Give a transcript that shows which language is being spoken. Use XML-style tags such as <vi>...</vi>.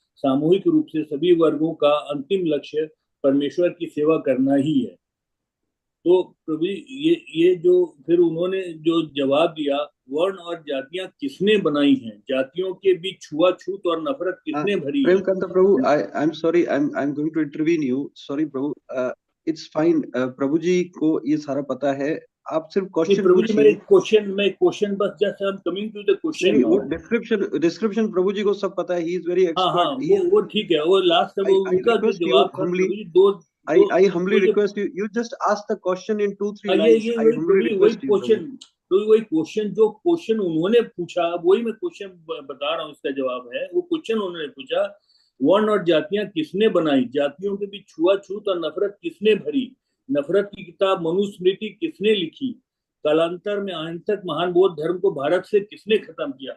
<hi>सामूहिक रूप से सभी वर्गों का अंतिम लक्ष्य परमेश्वर की सेवा करना ही है. तो प्रभु ये जो फिर उन्होंने जो जवाब दिया, वर्ण और जातियां किसने बनाई हैं, जातियों के बीच छुआछूत और नफरत किसने भरी है?</hi> <en>Prabhu, I'm sorry, I'm going to intervene you. Sorry Prabhu, it's fine.</en> <hi>प्रभु जी को ये सारा पता है, आप सिर्फ क्वेश्चन</hi> <en>Prabhu ji</en> <hi>मैं</hi> <en>Question बस just I am coming to the question.</en> <hi>वो डिस्क्रिप्शन प्रभु जी को सब पता है.</hi> <en>He is very expert.</en> <hi>वो ठीक है. वो लास्ट उनका जो जवाब था प्रभु जी, दो</hi> <en>I humbly request you. You just ask the question in 2-3 lines. I humbly request you.</en> <hi>वही क्वेश्चन उन्होंने पूछा, वही मैं क्वेश्चन बता रहा हूँ. इसका जवाब है, वो क्वेश्चन उन्होंने पूछा, वर्ण और जातियां किसने बनाई, जातियों के बीच छुआछूत और नफरत किसने भरी, नफरत की किताब मनुस्मृति किसने लिखी, कालांतर में अहिंसक महान बौद्ध धर्म को भारत से किसने खत्म किया.</hi>